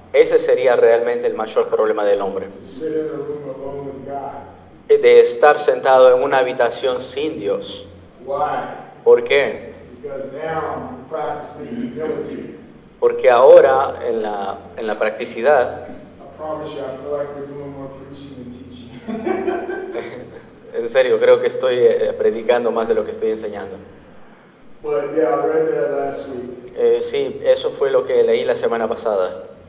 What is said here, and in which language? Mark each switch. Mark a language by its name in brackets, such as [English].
[Spanish] Ese sería realmente el mayor problema del hombre, [English] To sit in a room alone with God. [Spanish] de estar sentado en una habitación sin Dios. [English] Why? [Spanish] ¿Por qué? [English] Because now I'm practicing humility. [Spanish] Porque ahora en la practicidad, [English] I promise you, I feel like we're doing more preaching and teaching. [Spanish] en serio, creo que estoy predicando más de lo que estoy enseñando. [English] But yeah, I read that last week. [Spanish] Sí, eso fue lo que leí la semana pasada.